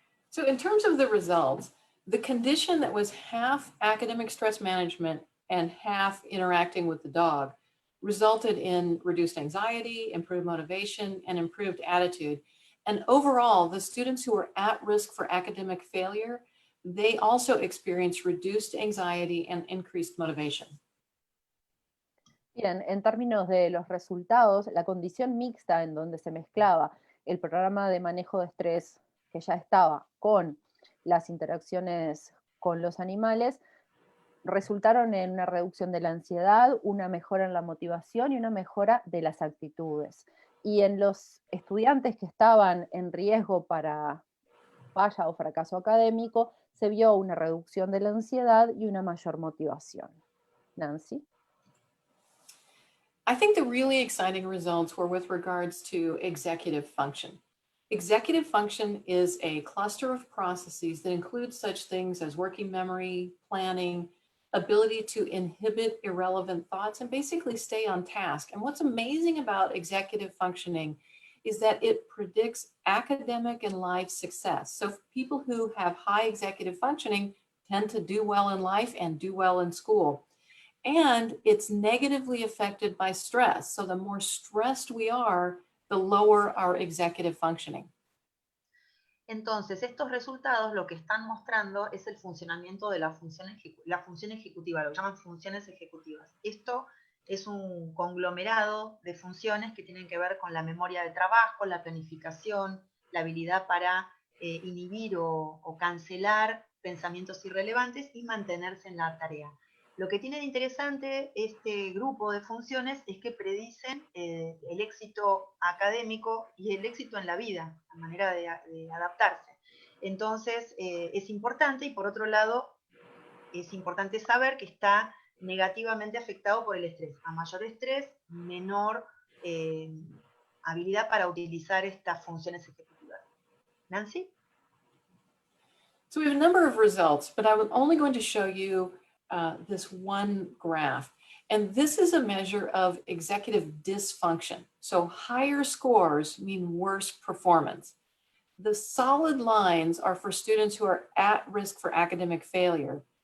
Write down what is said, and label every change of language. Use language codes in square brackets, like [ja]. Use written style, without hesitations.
[en] So in terms of the results, the condition that was half academic stress management and half interacting with the dog resulted in reduced anxiety, improved motivation, and improved attitude. And overall, the students who were at risk for academic failure, they also experienced reduced anxiety and increased motivation. [es] Bien, en términos de los resultados, la condición mixta en donde se mezclaba el programa de manejo de estrés que ya estaba con las interacciones con los animales, resultaron en una reducción de la ansiedad, una mejora en la motivación y una mejora de las actitudes. Y en los estudiantes que estaban en riesgo para falla o fracaso académico, se vio una reducción de la ansiedad y una mayor motivación. Nancy? [en] I think the really exciting results were with regards to executive function. Executive function is a cluster of processes that includes such things as working memory, planning, ability to inhibit irrelevant thoughts, and basically stay on task. And what's amazing about executive functioning is that it predicts academic and life success. So people who have high executive functioning tend to do well in life and do well in school. And it's negatively affected by stress. So the more stressed we are, the lower our executive functioning. [es] Entonces, estos resultados lo que están mostrando es el funcionamiento de la función ejecutiva, lo que llaman funciones ejecutivas. Esto es un conglomerado de funciones que tienen que ver con la memoria de trabajo, la planificación, la habilidad para inhibir o cancelar pensamientos irrelevantes y mantenerse en la tarea. Lo que tiene de interesante este grupo de funciones es que predicen el éxito académico y el éxito en la vida, la manera de adaptarse. Entonces, es importante, y por otro lado, es importante saber que está negativamente afectado por el estrés. A mayor estrés, menor habilidad para utilizar estas funciones ejecutivas. Nancy? [en] So we have a number of results, but I'm only going to show you this one graph. And this is a measure of executive dysfunction. So higher scores mean worse performance. The solid lines are for students who are at risk for academic failure.